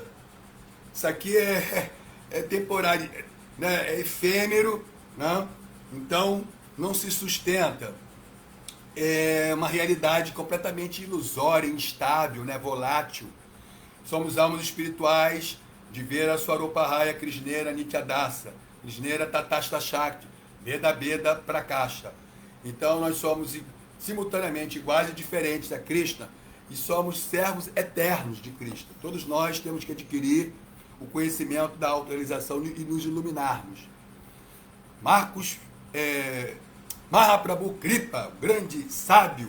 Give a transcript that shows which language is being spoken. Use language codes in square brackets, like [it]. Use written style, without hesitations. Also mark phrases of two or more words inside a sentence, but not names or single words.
[pt] Isso aqui é temporário, né? É efêmero, né? Então não se sustenta. É uma realidade completamente ilusória, instável, né? Volátil. Somos almas espirituais de ver a [bn] স্বরূপহায় কৃষ্ণের নিত্যদাস, কৃষ্ণের তটস্থ শক্তি, বেদ বেদ প্রকাশ. [pt] Então nós somos simultaneamente iguais e diferentes a Krishna e somos servos eternos de Krishna. Todos nós temos que adquirir o conhecimento da autorização e nos iluminarmos. Mahaprabhu Kripa, grande sábio.